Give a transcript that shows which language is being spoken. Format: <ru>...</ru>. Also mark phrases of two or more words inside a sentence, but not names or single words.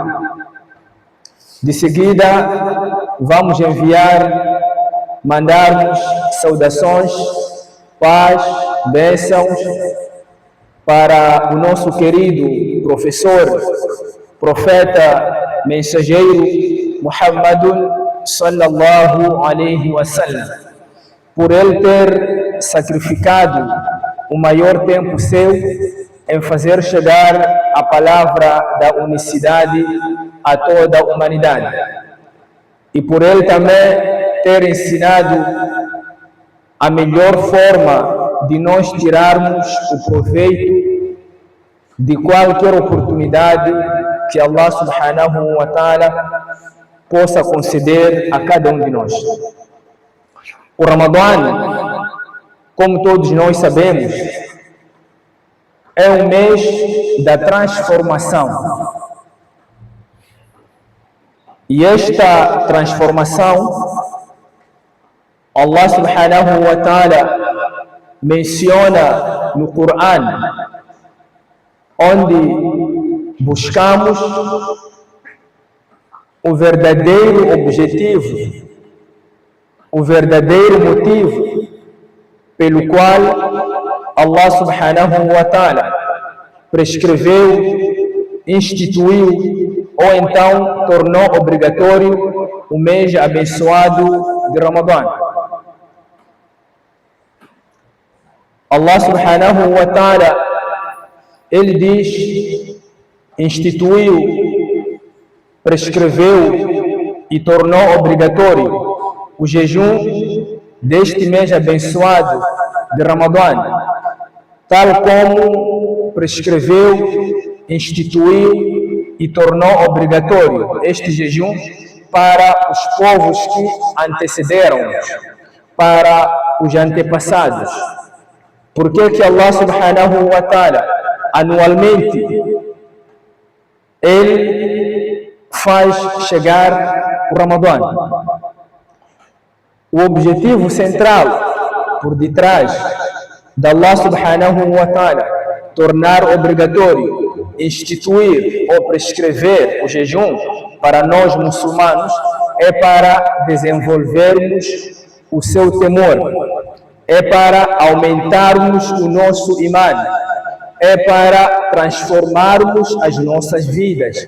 <pt>De seguida, vamos mandarmos saudações, paz, bênçãos para o nosso querido professor, profeta, mensageiro Muhammadun sallallahu</pt> <ar>عليه وسلم,</ar> <pt>por ele ter sacrificado o maior tempo seu em fazer chegar a palavra da unicidade a toda a humanidade, e por ele também ter ensinado a melhor forma de nós tirarmos o proveito de qualquer oportunidade que</pt> <ar>الله سبحانه وتعالى</ar> <pt>possa conceder a cada um de nós. O Ramadã, como todos nós sabemos, é um mês da transformação. E esta transformação,</pt> <ar>الله سبحانه وتعالى</ar> <pt>menciona no Coran, onde buscamos o verdadeiro objetivo, o verdadeiro motivo pelo qual</pt> <ar>الله سبحانه وتعالى</ar> <pt>prescreveu, instituiu ou então tornou obrigatório o mês abençoado de Ramadã.</pt> <ar>الله سبحانه وتعالى,</ar> <pt>ele diz, instituiu, prescreveu e tornou obrigatório o jejum deste mês abençoado de Ramadã, tal como prescreveu, instituiu e tornou obrigatório este jejum para os povos que antecederam-nos, para os antepassados. Por que</pt> <ar>الله سبحانه وتعالى</ar> <pt>anualmente ele faz chegar o Ramadã? O objetivo central por detrás de</pt> <ar>الله سبحانه وتعالى</ar> <pt>tornar obrigatório, instituir ou prescrever o jejum para nós muçulmanos é para desenvolvermos o seu temor, é para aumentarmos o nosso imã, é para transformarmos as nossas vidas.</pt>